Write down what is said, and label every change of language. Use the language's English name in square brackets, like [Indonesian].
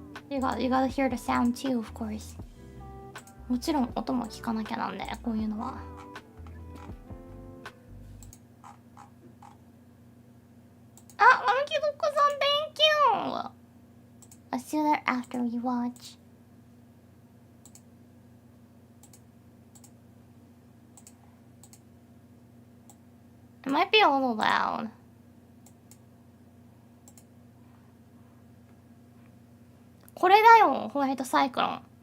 [English] You gotta hear the sound too, of course. [Japanese] もちろん音も聞かなきゃなんで、こういうのは。 [English] あ、マムキドコさん、Thank you! I'll see you there after we watch. It might be a little loud. [Japanese] これだよ、ホワイトサイクロン。